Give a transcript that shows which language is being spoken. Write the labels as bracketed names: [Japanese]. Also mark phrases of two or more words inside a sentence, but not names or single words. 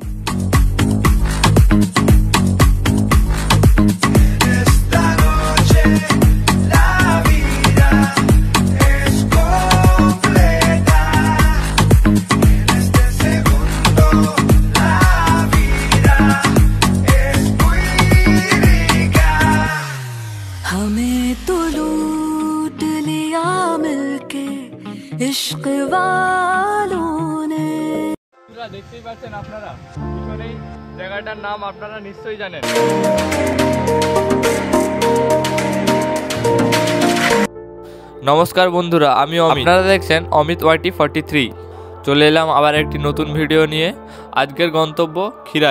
[Spanish] En esta noche la vida es completa. En este segundo la vida es muy rica. [Hindi] हमें तो लूट लिया मिलके इश्क वालों ने। [Bangla] দেখতেই পাচ্ছেন আপনারা পিছনেই জায়গাটার নাম আপনারা নিশ্চয়ই জানেন। নমস্কার বন্ধুরা, আমি অমিত, আপনারা দেখছেন অমিত ওয়াইটি 43। চলে এলাম আবার একটি নতুন ভিডিও নিয়ে। আজকের গন্তব্য খিরাই।